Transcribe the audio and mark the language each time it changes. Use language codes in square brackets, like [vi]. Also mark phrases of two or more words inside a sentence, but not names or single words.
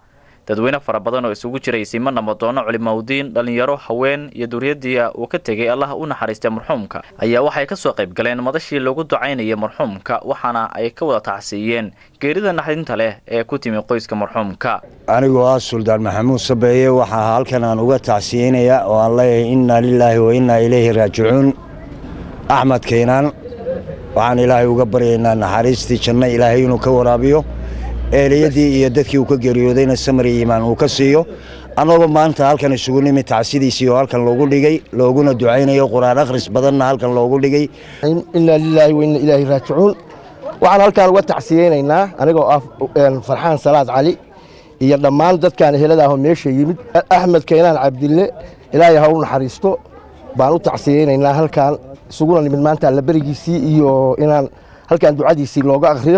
[so] dadweyne fara badan oo isugu jiray simana madoono culimowdiin dhalinyaro haween iyo duriyadii uu ka tagay Allah u naxariistay marxuumka ayaa waxay ka soo qayb galeen madashii lagu ducaynayay marxuumka waxaana ay ka wada tacsiyeen geerida naxdinta leh ee ku timi qoyska marxuumka. anigoo ah Suldaan Maxamuud Sabeeye waxa halkan aan uga tacsiyeynaya oo aan leeyahay [ar] إنا لله وإنا إليه راجعون. [so] Axmed Keenan waxaan ilaahay uga baryaynaa naxariistii janno ilaahay inuu ka waraabiyo eeliyadii iyo dadkii uu ka geeriyoodayna samri iimaan uu ka siiyo. anagoo maanta halkan isugu nimid tacsidiisii oo halkan loogu dhigay looguna ducaynayo quraan akhris badanna halkan loogu dhigay. [ar] إنا لله وإنا إليه راجعون. [so] waxaan halkan uga tacsiyeynaynaa anigoo ah Farxaan Salaad Cali iyo dhammaan dadkan ehelada ah oo meesha yimid. Axmed Keenan Cabdille ilaahay ha u naxariisto baan u tacsiyeynaynaa halkan isuguna nimid maanta la barigiisii iyo inaan halkan ducadiisii looga akhriyo.